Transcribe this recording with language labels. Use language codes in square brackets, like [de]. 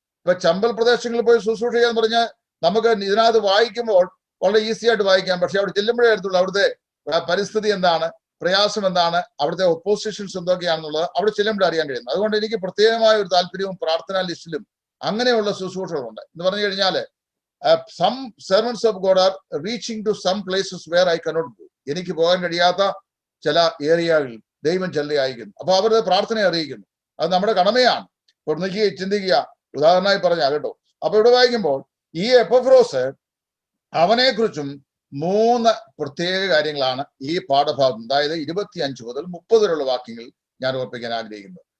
[ml] ഇപ്പൊ ചമ്പൽ പ്രദേശങ്ങളിൽ പോയി ശുശ്രൂഷ ചെയ്യാന്ന് പറഞ്ഞാൽ നമുക്ക് ഇതിനകത്ത് വായിക്കുമ്പോൾ വളരെ ഈസി ആയിട്ട് വായിക്കാം. പക്ഷെ അവിടെ ചെല്ലുമ്പോഴേ അടുത്തുള്ളൂ അവിടുത്തെ പരിസ്ഥിതി എന്താണ്, പ്രയാസം എന്താണ്, അവിടുത്തെ ഒപ്പോസിഷൻസ് എന്തൊക്കെയാണെന്നുള്ളത് അവിടെ ചെല്ലുമ്പോഴേ അറിയാൻ കഴിയുന്നു. അതുകൊണ്ട് എനിക്ക് പ്രത്യേകമായ ഒരു താല്പര്യവും പ്രാർത്ഥനാ ലിസ്റ്റിലും അങ്ങനെയുള്ള ശുശ്രൂഷകളുണ്ട്. എന്ന് പറഞ്ഞു കഴിഞ്ഞാൽ [en] some servants of God are reaching to some places where I cannot go. [ml] എനിക്ക് പോകാൻ കഴിയാത്ത ചില ഏരിയകളിൽ ദൈവം ചെല്ലി അയക്കുന്നു. അപ്പൊ അവരുടെ പ്രാർത്ഥനയെ അറിയിക്കുന്നു. അത് നമ്മുടെ കടമയാണ്. ഇപ്പോൾ ചിന്തിക്കുക, ഉദാഹരണമായി പറഞ്ഞാൽ കേട്ടോ. അപ്പൊ ഇവിടെ വായിക്കുമ്പോൾ ഈ എപ്പഫ്രോസ് അവനെ കുറിച്ചും 3 പ്രത്യേക കാര്യങ്ങളാണ് ഈ പാഠഭാഗം, അതായത് 25 മുതൽ 30 വരെയുള്ള വാക്യങ്ങൾ ഞാൻ ഓർപ്പിക്കാൻ ആഗ്രഹിക്കുന്നത്.